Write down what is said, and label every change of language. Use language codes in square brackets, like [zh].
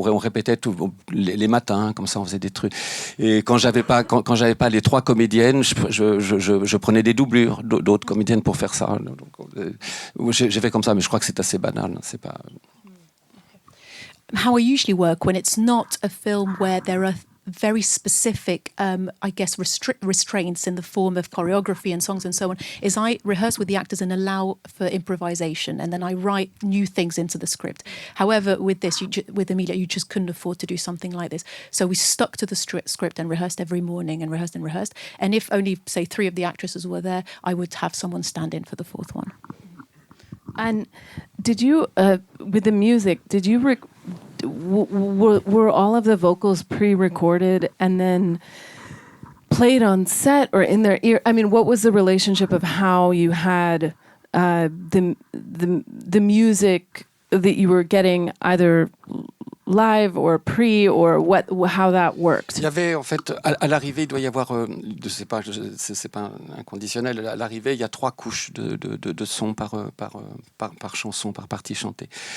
[fr] On répétait les matins, comme ça, on faisait des trucs. Et quand j'avais pas les 3 comédiennes, je prenais des doublures d'autres comédiennes pour faire ça. Donc, j'ai fait comme ça, mais je crois que c'est assez banal. C'est pas. [en] How I usually work when it's not a film where there are very specific, I guess, restraints in the form of choreography and songs and so on, is I rehearse with the actors and allow for improvisation, and then I write new things into the script. However, with this, with Emilia, you just couldn't afford to do something like this. So we stuck to the script and rehearsed every morning and rehearsed and rehearsed. And if only, say, 3 of the actresses were there, I would have someone stand in for the 4th one. And did you, with the music, did you were all of the vocals pre-recorded and then played on set or in their ear? I mean, what was the relationship of how you had the music that you were getting either live or pre, or how that worked? [fr] Il y avait en fait à l'arrivée, il doit y avoir, je sais pas, c'est pas inconditionnel. À l'arrivée, il y a 3 couches de son par chanson, par partie chantée.